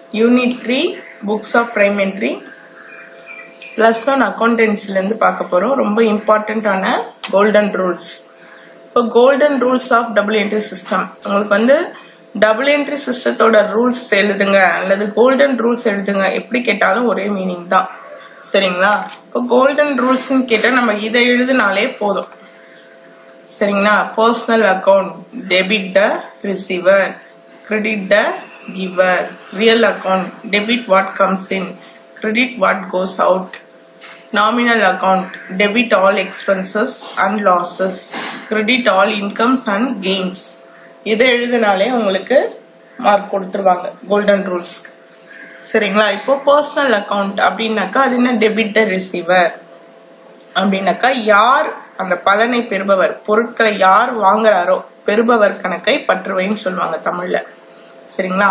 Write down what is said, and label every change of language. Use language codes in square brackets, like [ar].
[ta] Unit 3 Books of Prime Entry +1 Accountancy ல இருந்து பார்க்க போறோம். ரொம்ப இம்பார்ட்டன்டான கோல்டன் ரூல்ஸ். இப்போ golden rules of double entry system. உங்களுக்கு வந்து டபுள் என்ட்ரி சிஸ்டத்தோட ரூல்ஸ் எழுதுங்க அல்லது கோல்டன் ரூல்ஸ் எழுதுங்க, எப்படி கேட்டாலும் ஒரே மீனிங் தான். சரிங்களா? இப்போ கோல்டன் ரூல்ஸ் கேட்டா நம்ம இதை எழுதினாலே போதும். சரிங்களா? [en] Personal account debit the receiver, credit the giver. Real account debit what comes in, credit what goes out. Nominal account debit all expenses and losses, credit all incomes and gains. [ta] இதை எழுதினாலே உங்களுக்கு mark கொடுத்துருவாங்க golden rules. சரிங்களா? இப்போ personal account அப்படின்னாக்கா அது என்ன? Debit the receiver அப்படின்னாக்கா யார் அந்த பலனை பெறுபவர், பொருட்களை யார் வாங்குறாரோ பெறுபவர் கணக்கை பற்றுவைன்னு சொல்லுவாங்க தமிழ்ல. சரிங்களா?